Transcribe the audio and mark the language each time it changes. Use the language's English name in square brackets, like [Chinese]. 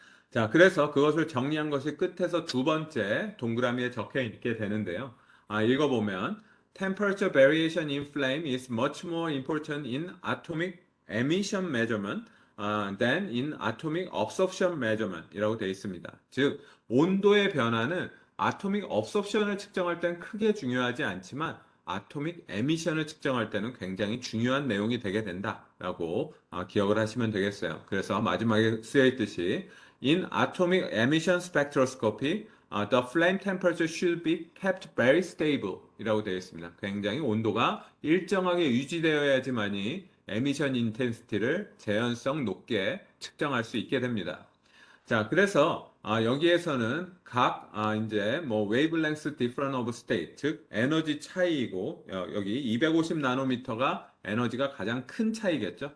[Korean] 자, 그래서 그것을 정리한 것이 끝에서 두 번째 동그라미에 적혀 있게 되는데요. 읽어보면 [English] Temperature variation in flame is much more important in atomic emission measurement than in atomic absorption measurement [Korean] 이라고 되어 있습니다. 즉, 온도의 변화는 아토믹 업소션을 측정할 때는 크게 중요하지 않지만 아토믹 에미션을 측정할 때는 굉장히 중요한 내용이 되게 된다라고 기억을 하시면 되겠어요. 그래서 마지막에 쓰여 있듯이 [English] In atomic emission spectroscopy, the flame temperature should be kept very stable [Korean] 이라고 되어 있습니다. 굉장히 온도가 일정하게 유지되어야지만이 에미션 인텐시티를 재현성 높게 측정할 수 있게 됩니다. 자, 그래서 여기에서는 각 이제 뭐 [English] wavelength difference of state, [Korean] 즉 에너지 차이이고 여기 250 나노미터가 에너지가 가장 큰 차이겠죠.